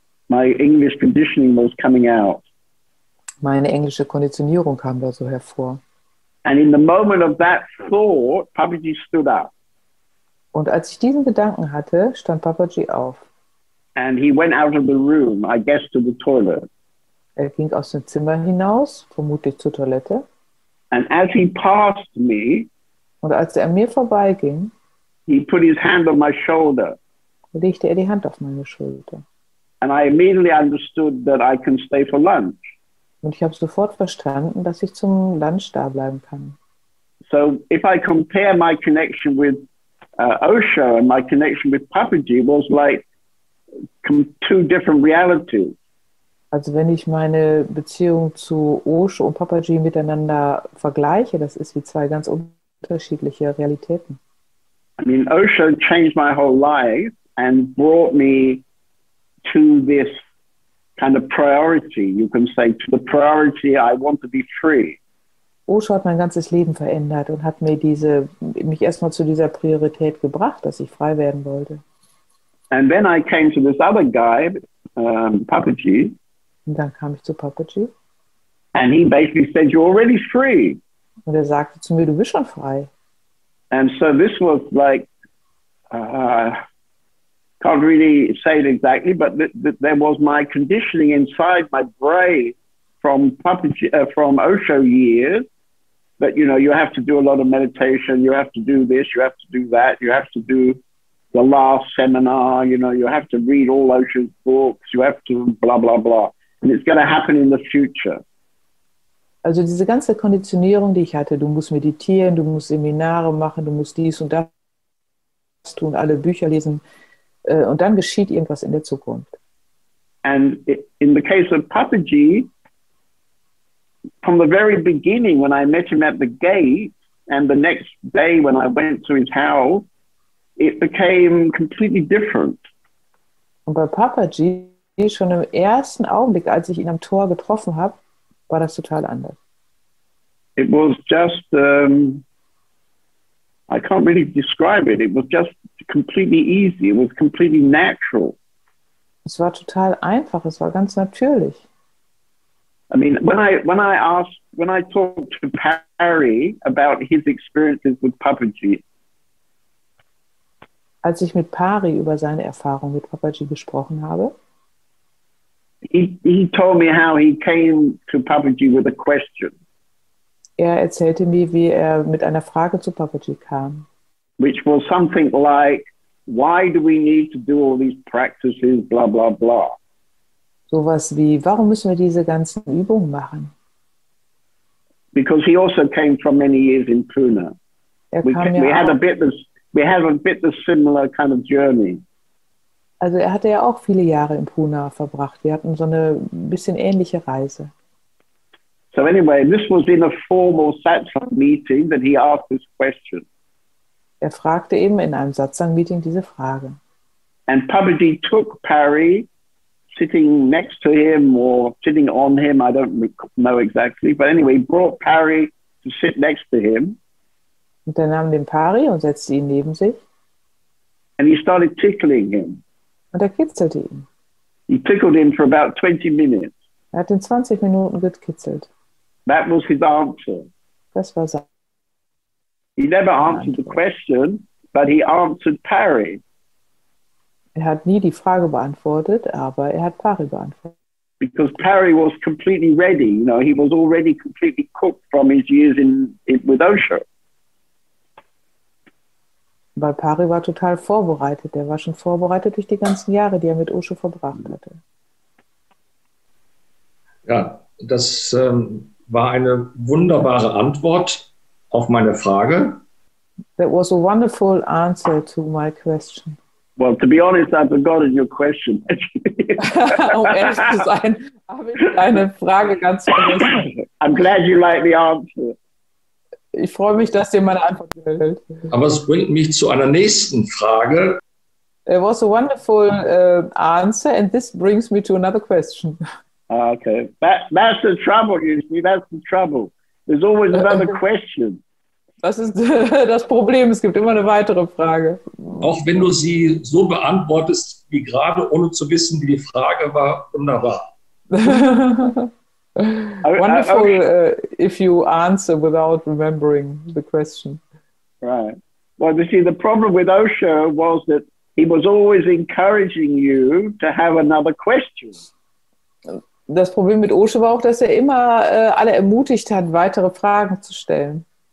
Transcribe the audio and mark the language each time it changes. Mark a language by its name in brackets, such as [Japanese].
[English] My English conditioning was coming out. [German] Meine englische Konditionierung kam da so hervor. [English] And in the moment of that thought, Papaji stood up. [German] Und als ich diesen Gedanken hatte, stand Papaji auf. [English] And he went out of the room, I guess to the toilet. [German] Er ging aus dem Zimmer hinaus, vermutlich zur Toilette. [English] And as he passed me, [German] und als er an mir vorbeiging, [English] he put his hand on my shoulder. [German] Legte er die Hand auf meine Schulter. [English] And I immediately understood that I can stay for lunch. [German] Und ich habe sofort verstanden, dass ich zum Lunch da bleiben kann. [English] So if I compare my connection with Osho and my connection with Papaji was like two different realities. [German] Also wenn ich meine Beziehung zu Osho und Papaji miteinander vergleiche, das ist wie zwei ganz unterschiedliche Realitäten. [English] I mean, Osho changed my whole life and brought me to this kind of priority, you can say, to the priority I want to be free. [German] Osho hat mein ganzes Leben verändert und hat mir mich erstmal zu dieser Priorität gebracht, dass ich frei werden wollte. [English] And then I came to this other guy, Papaji. [German] Und dann kam ich zu Papaji. [English] And he basically said, you're already free. [German] Und er sagte zu mir, du bist schon frei. [English] And so this was like, can't really say it exactly, but there was my conditioning inside my brain from Papaji, from Osho years, that, you know, you have to do a lot of meditation, you have to do this, you have to do that, you have to do the last seminar, you know, you have to read all Osho's books, you have to blah, blah, blah. And it's going to happen in the future. [German] Also diese ganze Konditionierung, die ich hatte, du musst meditieren, du musst Seminare machen, du musst dies und das tun, alle Bücher lesen, und dann geschieht irgendwas in der Zukunft. [English] And in the case of Papaji, from the very beginning, when I met him at the gate, and the next day when I went to his house, it became completely different. [German] Und bei Papaji, schon im ersten Augenblick, als ich ihn am Tor getroffen habe, war das total anders. [English] It was just I can't really describe it. It was just completely easy. It was completely natural. [German] Es war total einfach, es war ganz natürlich. [English] I mean, when I talked to Parry about his experiences with Papaji, [German] Als ich mit Pari über seine Erfahrung mit Papaji gesprochen habe, [English] he told me how he came to Papaji with a question, [German] er erzählte mir, wie er mit einer Frage zu Papaji kam. [English] which was something like, why do we need to do all these practices, blah, blah, blah. [German] Sowas wie, warum müssen wir diese ganzen Übungen machen? [English] Because he also came from many years in Pune. We had a bit the similar kind of journey. [German] Also er hatte ja auch viele Jahre in Pune verbracht. Wir hatten so eine bisschen ähnliche Reise. [English] So anyway, this was in a formal satsang meeting that he asked this question. [German] Er fragte eben in einem Satsang-Meeting diese Frage. [English] And Papaji took Parry, sitting next to him or sitting on him, I don't know exactly, but anyway, he brought Parry to sit next to him. [German] Und er nahm den Pari und setzte ihn neben sich. [English] And he started tickling him. [German] Und er kitzelte ihn. [English] He tickled him for about 20 minutes. [German] Er hat ihn 20 Minuten gekitzelt. [English] That was his answer. [German] Das war sein. [English] He never answered the question, but he answered Parry. [German] Er hat nie die Frage beantwortet, aber er hat Pari beantwortet. [English] Because Parry was completely ready. You know, he was already completely cooked from his years with Osho. [German] Weil Pari war total vorbereitet. Er war schon vorbereitet durch die ganzen Jahre, die er mit Osho verbracht hatte. Ja, das war eine wunderbare Antwort auf meine Frage. [English] That was a wonderful answer to my question. Well, to be honest, I've forgotten your question. [German] Um ehrlich zu sein, habe ich deine Frage ganz vergessen. [English] I'm glad you like the answer. [German] Ich freue mich, dass dir meine Antwort gefällt. Aber es bringt mich zu einer nächsten Frage. [English] It was a wonderful answer, and this brings me to another question. Okay, that's the trouble, you see, that's the trouble. There's always another question. [German] Das ist das Problem, es gibt immer eine weitere Frage. Auch wenn du sie so beantwortest wie gerade, ohne zu wissen, wie die Frage war, wunderbar. [English] Wonderful if you answer without remembering the question. Right. Well, you see, the problem with Osho was that he was always encouraging you to have another question. [German] Das Problem mit Osho war auch, dass er immer alle ermutigt hat, weitere Fragen zu stellen.